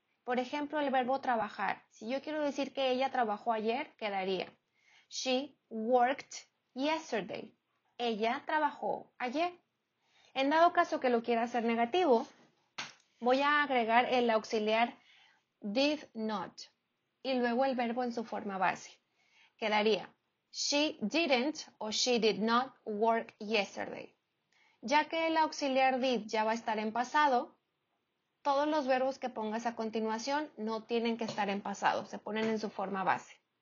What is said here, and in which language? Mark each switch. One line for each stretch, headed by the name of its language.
Spanish: Por ejemplo, el verbo trabajar. Si yo quiero decir que ella trabajó ayer, quedaría
English: she worked yesterday.
Spanish: Ella trabajó ayer. En dado caso que lo quiera hacer negativo, voy a agregar el auxiliar did not y luego el verbo en su forma base. Quedaría
English: she didn't o she did not work yesterday.
Spanish: Ya que el auxiliar did ya va a estar en pasado, todos los verbos que pongas a continuación no tienen que estar en pasado, se ponen en su forma base.